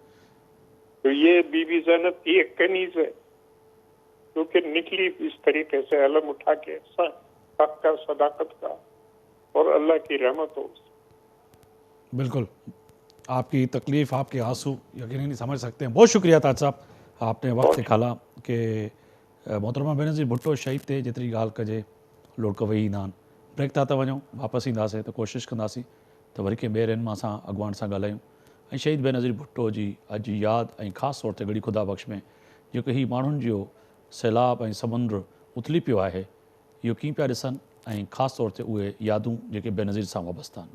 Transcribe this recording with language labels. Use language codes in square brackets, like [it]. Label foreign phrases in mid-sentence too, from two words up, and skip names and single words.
[ur] تو یہ بی بی زینب کی ایک کنیز ہے کیونکہ نکلی اس طریقے سے علم اٹھا کے، حق کا، صداقت کا، اور اللہ کی رحمت ہو. بالکل. آپ کی تکلیف، آپ کے آنسو یقیناً نہیں سمجھ سکتے ہیں. بہت شکریہ تاج صاحب، آپ نے وقت نکالا کہ محترمہ بینظیر بھٹو شہید تھے [sd] جتری ॻाल्हि कजे लोक वेही ईंदा आहिनि. ब्रेक था वञूं, वापसि ईंदासीं त कोशिशि कंदासीं त वरी कंहिं ॿिए आहिनि मां असां अॻुवान सां ॻाल्हायूं ऐं शहीद बेनज़ीर भुट्टो जी अॼु यादि ऐं ख़ासि तौर ते गड़ी ख़ुदा बख़्श में जेको ही माण्हुनि जो सैलाब ऐं समुंड उथली पियो आहे, इहो कीअं पिया ॾिसनि ऐं ख़ासि तौर ते उहे यादूं जेके बेनज़ीर सां वाबस्ता आहिनि.